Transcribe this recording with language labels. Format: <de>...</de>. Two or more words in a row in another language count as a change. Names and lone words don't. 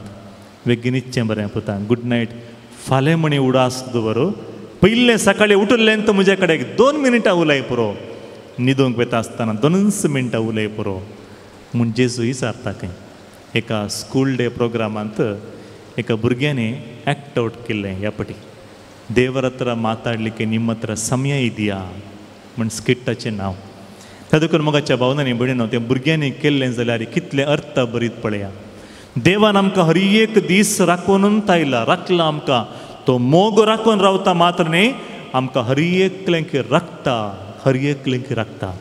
<kok>बेगीन न्हिदचें बरें पुता</kok> <en>good night.</en> <kok>फाल्यां म्हणी उडास दवर पयलें सकाळीं उठलें तर म्हजे कडेन 2 मिनटां उलय पुरो न्हिदूंक वेता आसतना 2 मिनटां उलय पुरो म्हूण जेजू विचारता खंय. एका</kok> <en>school day</en> <kok>प्रोग्रामांत एका भुरग्याने</kok> <en>act out</en> <kok>केल्लें ह्या पटी</kok> <kn>ದೇವರ ಹತ್ರ ಮಾತಾಡ್ಲಿಕೆ ನಿಮ್ಮ ಹತ್ರ ಸಮಯ ಇದೆಯಾ</kn> <kok>म्हण स्किट्टाचें नांव. त्या देखून मोगाच्या भावनांनी भयणीनो तें भुरग्यांनी केल्लें जाल्यार कितलें अर्थ बरीत पळया. देवान आमकां हर एक दीस राखूनच आयला राखला आमकां तो मोग राखून रावता मात्र न्ही आमकां हर एकलें राखता.</kok>